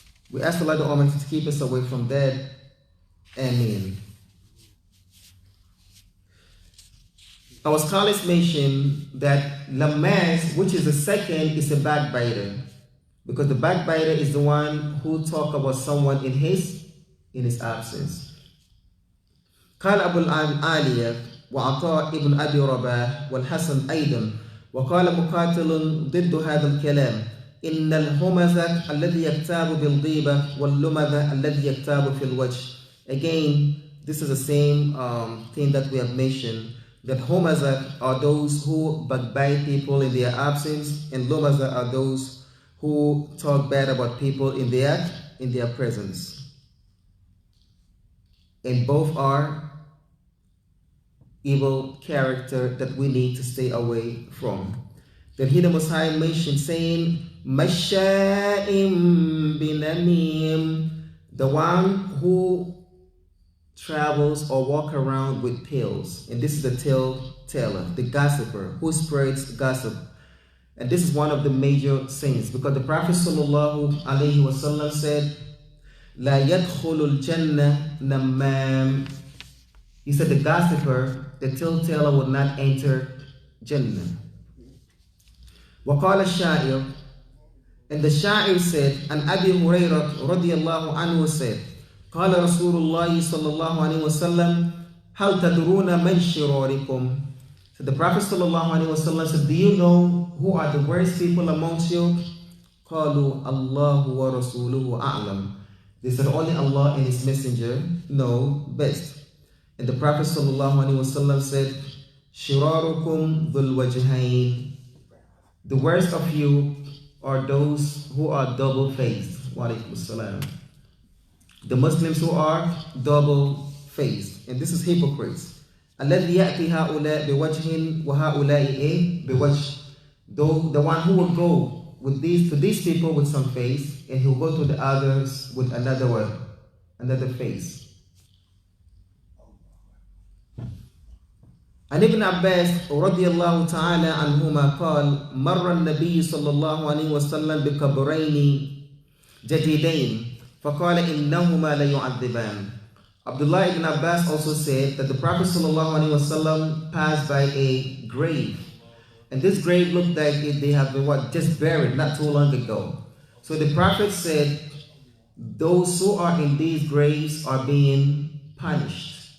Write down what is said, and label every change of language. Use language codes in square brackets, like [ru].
[en] We ask Allah the Almighty to keep us away from that. Amen. Our scholars mention that Lamaz, which is the second, is a backbiter, because the backbiter is the one who talk about someone in his absence. [ar] قال أبو العالية وعطاء ابن أبي رباح والحسن أيضا وقال مقاتل ضد هذا الكلام إن الهمزة الذي يكتاب بالغيبة واللمزة الذي يكتاب في الوجه. [en] Again, this is the same thing that we have mentioned, that humazat are those who backbite people in their absence, and lumazat are those who talk bad about people in their presence. And both are evil character that we need to stay away from. Then here the Most High mentioned saying, Masha'im binamim, the one who travels or walk around with pills. And this is the tale-teller, the gossiper, who spreads gossip. And this is one of the major sins, because the Prophet sallallahu alaihi wasallam said, [ar] La yadkhulul jannah namam. [en] He said the gossiper, the tale-teller, will not enter Jannah. [ar] وقال الشاعر, [en] and the Sha'ir said, and Abi Hurairah radiyallahu anhu said, [ar] قال رسول الله صلى الله عليه وسلم هل تدرون من شراركم. [en] So the Prophet sallallahu alaihi wasallam said, do you know who are the worst people amongst you? [ar] قالوا الله ورسوله أعلم. [en] They said, only Allah and His Messenger know best. And the Prophet sallallahu alaihi wasallam said, [ar] شراركم ذو الوجهين. [en] The worst of you are those who are double-faced. Wa alaikum assalam. The Muslims who are double-faced. And this is hypocrites. [ar] الذي يأتي هؤلاء بوجه وهؤلاء بوجه. [en] The one who will go with to these people with some face, and he will go to the others with another face. [ar] عن ابن عباس رضي الله تعالى عنهما قال مر النبي صلى الله عليه وسلم بقبرين جديدين فقال إنهما ليعذبان. [en] Abdullah ibn Abbas also said that the Prophet صلى الله عليه وسلم passed by a grave, and this grave looked like they have been just buried not too long ago. So the Prophet said, those who are in these graves are being punished.